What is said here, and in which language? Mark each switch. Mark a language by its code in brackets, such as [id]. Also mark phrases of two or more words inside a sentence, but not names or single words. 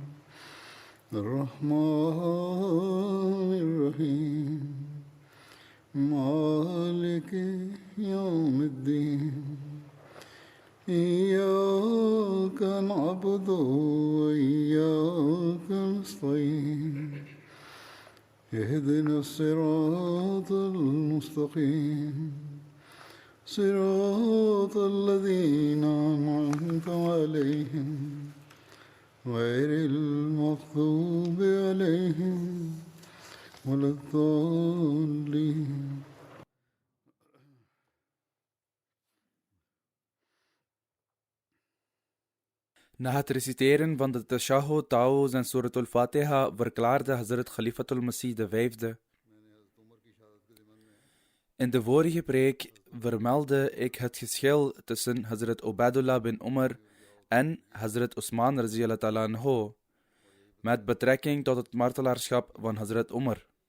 [ar] الرحمن الرحيم مالك يوم الدين إياك نعبد وإياك نستعين اهدنا الصراط المستقيم صراط الذين أنعمت عليهم غير المغضوب عليهم ولا الضالين. [nl] Na het reciteren van de Tashahhud, Ta'awuz en Surat al-Fatiha verklaarde Hazrat Khalifatul Masih V. In de vorige preek vermeldde ik het geschil tussen Hazrat Ubaidullah bin Umar en Hazrat Usman [ar] رضي الله عنه [nl] met betrekking tot het martelaarschap van Hazrat Umar.